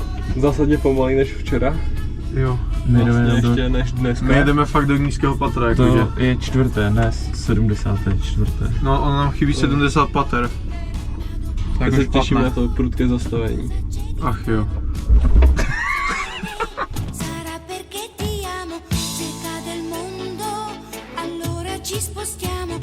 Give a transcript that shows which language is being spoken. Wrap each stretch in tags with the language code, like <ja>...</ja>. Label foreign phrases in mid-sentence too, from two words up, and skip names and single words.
<cs>Zásadně pomalej než včera. Jo. Vlastně ještě než dneska. My jedeme fakt do nízkého patra, jakože. je 4., ne 74. No, ono nám chybí 70 pater. Tak se těším na to prudké zastavení. Ach jo.</cs> <it>sarà perché ti amo, cerca del mondo, allora ci spostiamo.</it>